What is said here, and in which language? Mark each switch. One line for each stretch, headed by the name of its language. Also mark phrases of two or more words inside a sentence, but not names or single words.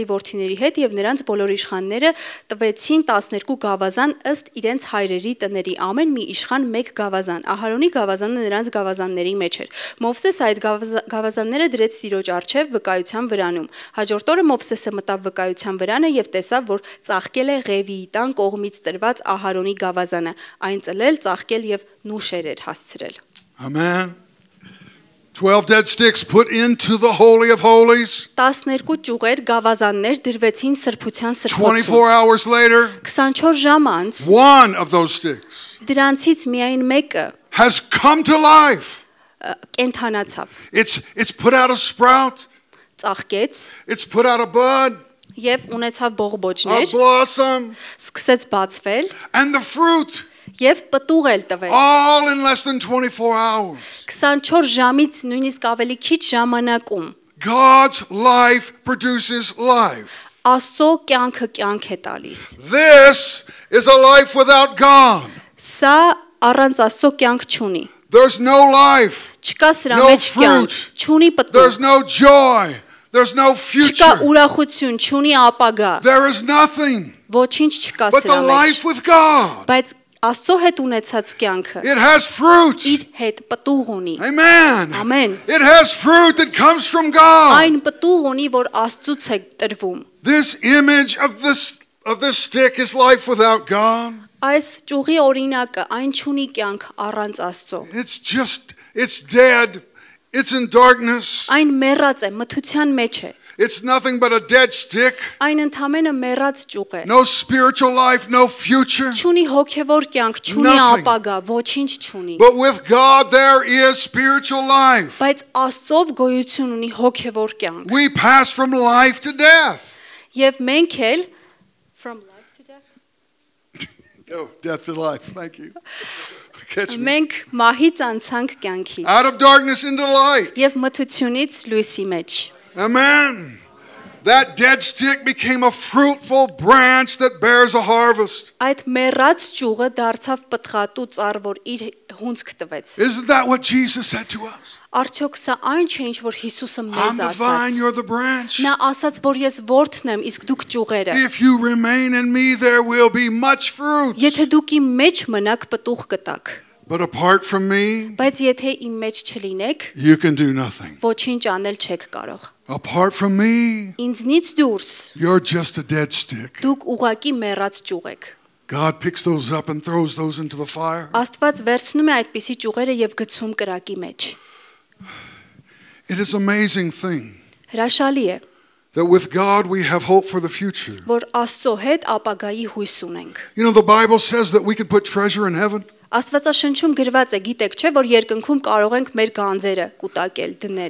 Armenian: որդիների հետ եւ նրանց բոլոր իշխանները տվեցին 12 գավազան ըստ իրենց հայրերի տների, ամեն մի իշխան 1 գավազան։ Ահարոնի գավազանը նրանց գավազանների մեջ էր։ Մովսեսը այդ գավազանները դրեց Տիրոջ առջև վկայության վրանում։ Հաջորդ օրը Մովսեսը մտավ վկայության վրանը եւ տեսավ, որ ծաղկել է Ղևիի տան կողմից տրված Ահարոնի գավազանը, այն ծլել, ծաղկել եւ նուշեր էր հասցրել։
English: Amen. 12 dead sticks put into the Holy of Holies.
Armenian: 12 ճյուղեր գավազաններ դրվեցին սրբության 24 սրբոցում։
English: hours later,
Armenian: 24 ժամ անց
English: one of those sticks
Armenian: դրանցից միայն մեկը
English: has come to life.
Armenian: կենթանացավ,
English: It's put out a sprout.
Armenian: ծաղկեց
English: It's put out a bud,
Armenian: եւ ունեցավ
English: a
Armenian: բողբոջներ,
English: blossom,
Armenian: սկսեց բացվել
English: and the fruit.
Armenian: եւ պտուղ էլ տվեց։
English: All in less than 24 hours.
Armenian: 24 ժամից նույնիսկ ավելի քիչ ժամանակում
English: God's life produces life.
Armenian: Աստծո կյանքը կյանք է տալիս։
English: This is a life without God.
Armenian: Սա առանց Աստծո կյանք չունի։
English: There's no life.
Armenian: Չկա սրա
English: No
Armenian: մեջ կյանք,
English: fruit.
Armenian: չունի պտուղ,
English: There's no joy. There's no
Armenian: չկա
English: future.
Armenian: ուրախություն, չունի ապագա,
English: There is nothing
Armenian: ոչինչ չկա
English: but the
Armenian: սրա մեջ։
English: life with God.
Armenian: Բայց Աստծո հետ ունեցած կյանքը
English: It has fruit.
Armenian: իր հետ պտուղ ունի։
English: Amen. Amen. It has fruit that comes from God.
Armenian: Այն պտուղ ունի, որ Աստծուց է տրվում։
English: This image of this stick is life without God.
Armenian: Այս ճյուղի օրինակը այն չունի կյանք առանց Աստծո։
English: It's dead. It's in darkness.
Armenian: Այն մեռած է, մթության մեջ է։
English: It's nothing but a dead stick.
Armenian: Այն ընդհանրապես մեռած ճյուղ է։
English: No spiritual life, no future.
Armenian: Չունի հոգևոր կյանք, չունի
English: Nothing.
Armenian: ապագա, ոչինչ չունի։
English: But with God there is spiritual life.
Armenian: Բայց Աստծով գոյություն ունի հոգևոր կյանք։
English: We pass from life to death.
Armenian: Եվ մենք էլ
English: from life to death No, death to life. Thank you. Catch me.
Armenian: մենք մահից անցանք կյանքի
English: Out of darkness into light.
Armenian: եւ մթությունից լույսի մեջ։
English: Amen. That dead stick became a fruitful branch that bears a harvest.
Armenian: Այդ մեռած ճյուղը դարձավ պտղատու ծառ, որ իր հունձք տվեց։
English: Isn't that what Jesus said to us?
Armenian: Արդյոք սա այն չէ, ինչ որ Հիսուսը
English: I'm
Armenian: մեզ
English: the vine,
Armenian: ասաց։
English: you're the branch.
Armenian: Նա ասաց, որ ես որդն եմ, իսկ դուք ճյուղերը։
English: If you remain in me, there will be much fruit.
Armenian: Եթե դուք իմ մեջ մնաք, պտուղ կտաք։
English: But apart from me,
Armenian: Բայց եթե իմ մեջ չլինեք,
English: you can do nothing.
Armenian: ոչինչ անել չեք կարող։
English: Apart from me,
Armenian: Ինձնից դուրս
English: you're just a dead stick.
Armenian: դուք ուղակի մեռած ճյուղ եք։
English: God picks those up and throws those into the fire.
Armenian: Աստված վերցնում է այդպիսի ճյուղերը եւ գցում կրակի մեջ։
English: It is an amazing thing
Armenian: Հրաշալի է,
English: that with God we have hope for the future.
Armenian: որ Աստծո հետ ապագայի հույս ունենք։
English: You know, the Bible says that we can put treasure in heaven.
Armenian: Աստվածաշնչում գրված է, գիտեք չէ, որ երկնքում կարող ենք մեր գանձերը կուտակել, դնել։